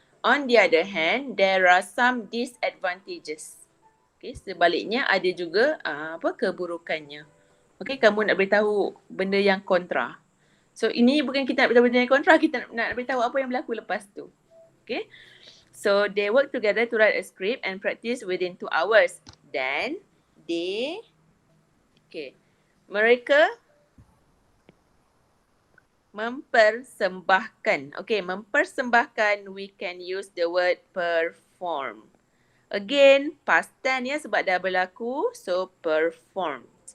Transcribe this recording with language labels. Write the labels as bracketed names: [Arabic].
[English] On the other hand, there are some disadvantages. [Malay] Okay, sebaliknya ada juga keburukannya. Okay, kamu nak beritahu benda yang kontra. So ini bukan kita nak beritahu benda yang kontra, kita nak beritahu apa yang berlaku lepas tu. Okay. [English] So they work together to write a script and practice within 2 hours. [Malay] Then mereka mempersembahkan. [English] Okay, mempersembahkan, we can use the word perform. Again, past tense [Malay] ya sebab dah berlaku, [English] so performed.